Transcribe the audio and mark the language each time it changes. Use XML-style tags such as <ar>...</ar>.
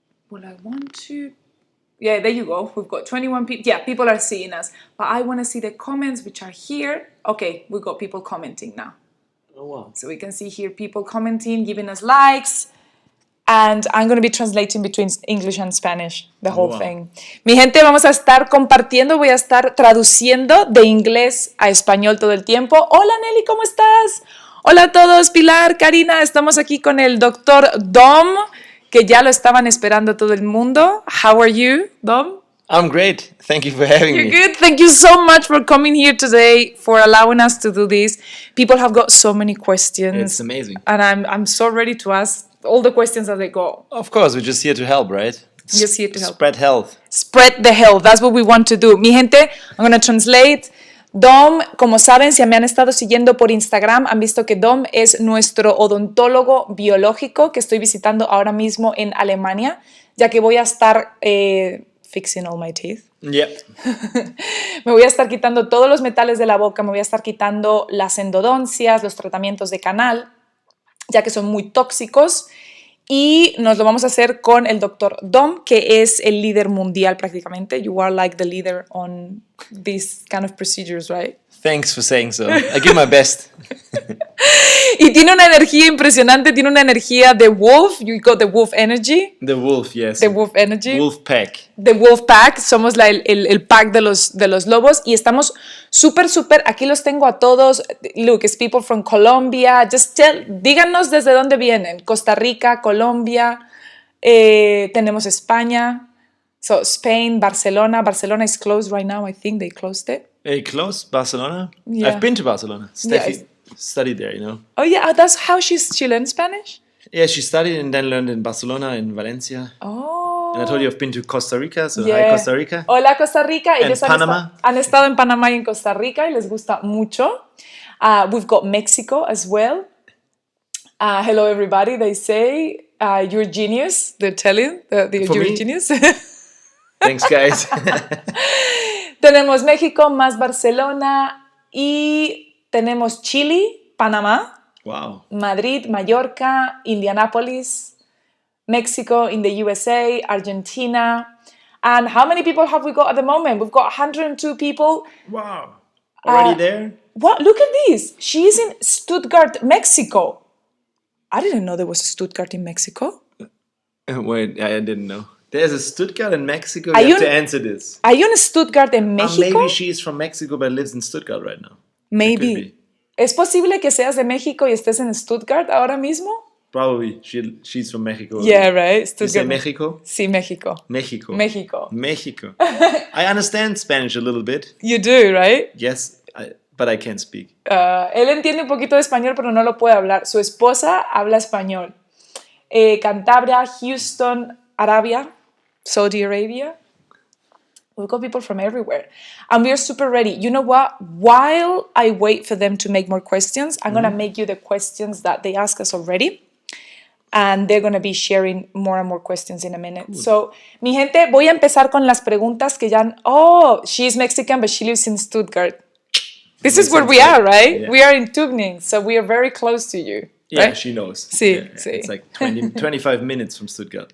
<en>Well, I want to. Yeah, there you go. We've got 21 people. Yeah, people are seeing us. But I want to see the comments, which are here. Okay, we've got people commenting now. Oh, wow. So we can see here people commenting, giving us likes. And I'm going to be translating between English and Spanish, the whole thing.</en> <es>Mi gente, vamos a estar compartiendo, voy a estar traduciendo de inglés a español todo el tiempo. Hola Nelly, ¿cómo estás? Hola a todos, Pilar, Karina, estamos aquí con el doctor Dom, que ya lo estaban esperando todo el mundo.</es> <en>How are you, Dom? I'm great. Thank you for having me. You're good. Thank you so much for coming here today, for allowing us to do this. People have got so many questions. It's amazing. And I'm so ready to ask all the questions as they go. Of course, we're just here to help, right? Just here to help. Spread health. Spread the health. That's what we want to do.</en> <es>Mi gente,</es> <en>I'm going to translate.</en> <es>Dom, como saben, si me han estado siguiendo por Instagram, han visto que Dom es nuestro odontólogo biológico que estoy visitando ahora mismo en Alemania, ya que voy a estar</es> <en>fixing all my teeth. Yep.</en> <es>Me voy a estar quitando todos los metales de la boca, me voy a estar quitando las endodoncias, los tratamientos de canal, ya que son muy tóxicos, y nos lo vamos a hacer con el doctor Dom, que es el líder mundial prácticamente.</es> <en>You are like the leader on these kind of procedures, right? Thanks for saying so. I give my best.</en> <es>Y tiene una energía impresionante, tiene una energía de wolf.</es> <en>You got the wolf energy. The wolf, yes. The wolf energy. Wolf pack. The wolf pack.</en> <es>Somos el pack de los lobos. Y estamos súper, aquí los tengo a todos.</es> <en>Look, it's people from Colombia.</en> <es>Just díganos desde dónde vienen. Costa Rica, Colombia. Tenemos España.</es> <en>So, Spain, Barcelona. Barcelona is closed right now. I think they closed it. Close? Barcelona? Yeah. I've been to Barcelona. Steffi studied there, you know. Oh, yeah. That's how she learned Spanish? Yeah, she studied and then learned in Barcelona, in Valencia. Oh. And I told you I've been to Costa Rica, so hi Costa Rica.</en> <es>Hola Costa Rica. Ellos</es> <en>Panama.</en> <es>Han estado en Panamá y en Costa Rica y les gusta mucho.</es> <en>We've got Mexico as well. Hello everybody, they say. You're genius. They're telling you're me? Genius. Thanks, guys.</en> <es>Tenemos México más Barcelona y tenemos Chile, Panamá,</es> <en>Wow. Madrid, Mallorca, Indianapolis, Mexico in the USA, Argentina. And how many people have we got at the moment? We've got 102 people. Wow. Already there? What? Look at this. She's in Stuttgart, Mexico. I didn't know there was a Stuttgart in Mexico. Wait, I didn't know. There's a Stuttgart in Mexico. You have to answer this. Are you in Stuttgart</en> <es>en México?</es> <en>Maybe she is from Mexico but lives in Stuttgart right now. Maybe.</en> <es>¿Es posible que seas de México y estés en Stuttgart ahora mismo?</es> <en>Probably. She's from Mexico. Yeah, right. You say Mexico?</en> <es>Sí, México.</es> <en>Mexico.</en> <es>México.</es> <en>Mexico. I understand Spanish a little bit. You do, right? Yes, but I can't speak.</en> <es>Él entiende un poquito de español, pero no lo puede hablar. Su esposa habla español.</es> <en>Cantabria, Houston, Arabia, Saudi Arabia. We've got people from everywhere. And we are super ready. You know what? While I wait for them to make more questions, I'm going to make you the questions that they ask us already. And they're going to be sharing more and more questions in a minute. Cool.</en> <es>So, mi gente, voy a empezar con las preguntas que ya...</es> <en>Oh, she's Mexican, but she lives in Stuttgart. This is where we are, right? Yeah. We are in Tubingen, so we are very close to you. Yeah, right? she knows.</en> <es>Sí,</es> <en>yeah,</en> <es>sí.</es> <en>It's like 25 minutes from Stuttgart.</en>